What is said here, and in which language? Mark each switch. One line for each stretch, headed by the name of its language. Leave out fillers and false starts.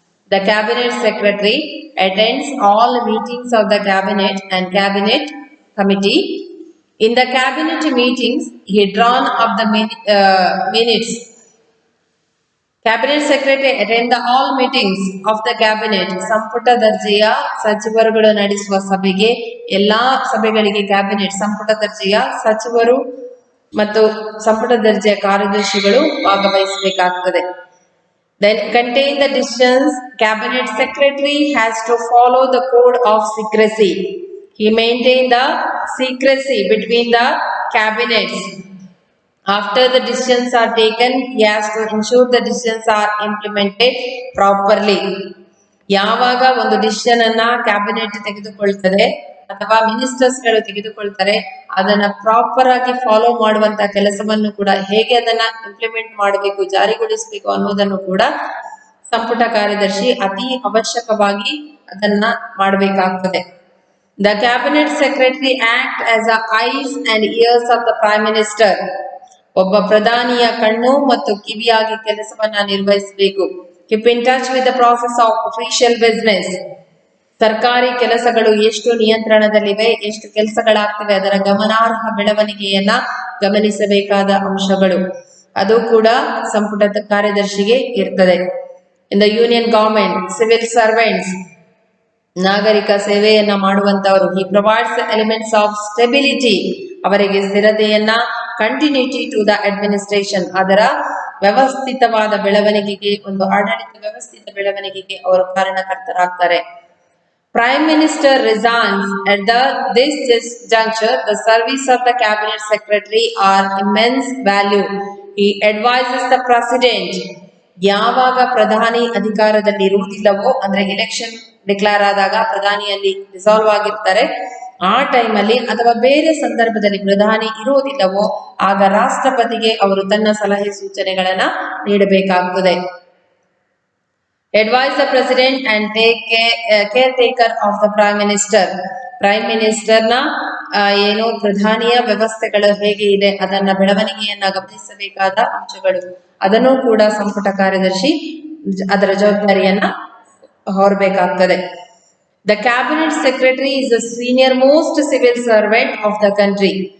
English: The cabinet secretary attends all meetings of the cabinet and cabinet committee. In the cabinet meetings, he drawn up the minutes. Cabinet secretary attend the all meetings of the cabinet.
Kannada: ಸಂಪುಟ ದರ್ಜೆಯ ಸಚಿವರುಗಳು ನಡೆಸುವ ಸಭೆಗೆ, ಎಲ್ಲಾ ಸಭೆಗಳಿಗೆ cabinet ಸಂಪುಟ ದರ್ಜೆಯ ಸಚಿವರು ಮತ್ತು ಸಂಪುಟ ದರ್ಜೆಯ ಕಾರ್ಯದರ್ಶಿಗಳು ಭಾಗವಹಿಸಬೇಕಾಗುತ್ತದೆ.
English: Then contain the decisions. Cabinet secretary has to follow the code of secrecy. He maintain the secrecy between the cabinets. After the decisions are taken, he has to ensure the decisions are implemented properly.
Kannada: ಯಾವಾಗ ಒಂದು decision ಅನ್ನ cabinet ತೆಗೆದುಕೊಳ್ತದೆ ಅಥವಾ ಮಿನಿಸ್ಟರ್ಸ್ಗಳು ತೆಗೆದುಕೊಳ್ತಾರೆ, ಅದನ್ನ proper ಆಗಿ follow ಮಾಡುವಂತ ಕೆಲಸವನ್ನು ಕೂಡ, ಹೇಗೆ ಅದನ್ನ ಇಂಪ್ಲಿಮೆಂಟ್ ಮಾಡಬೇಕು, ಜಾರಿಗೊಳಿಸಬೇಕು ಅನ್ನೋದನ್ನು ಕೂಡ ಸಂಪುಟ ಕಾರ್ಯದರ್ಶಿ ಅತಿ ಅವಶ್ಯಕವಾಗಿ ಅದನ್ನ ಮಾಡಬೇಕಾಗ್ತದೆ.
English: The cabinet secretary act as a eyes and ears of the prime minister.
Kannada: ಒಬ್ಬ ಪ್ರಧಾನಿಯ ಕಣ್ಣು ಮತ್ತು ಕಿವಿಯಾಗಿ ಕೆಲಸವನ್ನ ನಿರ್ವಹಿಸಬೇಕು.
English: Keep in touch with the process of official business.
Kannada: ಸರ್ಕಾರಿ ಕೆಲಸಗಳು ಎಷ್ಟು ನಿಯಂತ್ರಣದಲ್ಲಿವೆ, ಎಷ್ಟು ಕೆಲಸಗಳಾಗ್ತಿವೆ, ಅದರ ಗಮನಾರ್ಹ ಬೆಳವಣಿಗೆಯನ್ನ ಗಮನಿಸಬೇಕಾದ ಅಂಶಗಳು, ಅದು ಕೂಡ ಸಂಪುಟದ ಕಾರ್ಯದರ್ಶಿಗೆ ಇರ್ತದೆ.
English: in the union government, civil servants,
Kannada: ನಾಗರಿಕ ಸೇವೆಯನ್ನ ಮಾಡುವಂತವರು.
English: he provides elements of stability,
Kannada: ಅವರಿಗೆ ಸ್ಥಿರತೆಯನ್ನ,
English: continuity to the administration,
Kannada: ಅದರ ವ್ಯವಸ್ಥಿತವಾದ ಬೆಳವಣಿಗೆಗೆ, ಒಂದು ಆಡಳಿತ ವ್ಯವಸ್ಥಿತ ಬೆಳವಣಿಗೆಗೆ ಅವರು ಕಾರಣಕರ್ತರಾಗ್ತಾರೆ.
English: Prime Minister resigns at this juncture. The service of the Cabinet Secretary are immense value. He advises the President.
Kannada: ಯಾವಾಗ ಪ್ರಧಾನಿ ಅಧಿಕಾರದಲ್ಲಿ ಇರುವುದಿಲ್ಲವೋ, ಅಂದ್ರೆ ಎಲೆಕ್ಷನ್ ಡಿಕ್ಲೇರ್ ಆದಾಗ ಪ್ರಧಾನಿಯಲ್ಲಿ ಡಿಸಾಲ್ವ್ ಆಗಿರ್ತಾರೆ, ಆ ಟೈಮಲ್ಲಿ ಅಥವಾ ಬೇರೆ ಸಂದರ್ಭದಲ್ಲಿ ಪ್ರಧಾನಿ ಇರುವುದಿಲ್ಲವೋ, ಆಗ ರಾಷ್ಟ್ರಪತಿಗೆ ಅವರು ತನ್ನ ಸಲಹೆ ಸೂಚನೆಗಳನ್ನ ನೀಡಬೇಕಾಗುತ್ತದೆ.
English: Advise the president and take caretaker of the prime minister.
Kannada: Prime ಮಿನಿಸ್ಟರ್ನ ಏನು ಪ್ರಧಾನಿಯ ವ್ಯವಸ್ಥೆಗಳು ಹೇಗೆ ಇದೆ, ಅದನ್ನ ಬೆಳವಣಿಗೆಯನ್ನ ಗಮನಿಸಬೇಕಾದ ಅಂಶಗಳು, ಅದನ್ನು ಕೂಡ ಸಂಪುಟ ಕಾರ್ಯದರ್ಶಿ ಅದರ ಜವಾಬ್ದಾರಿಯನ್ನ ಹೊರಬೇಕಾಗ್ತದೆ.
English: The cabinet secretary is the senior most civil servant of the country.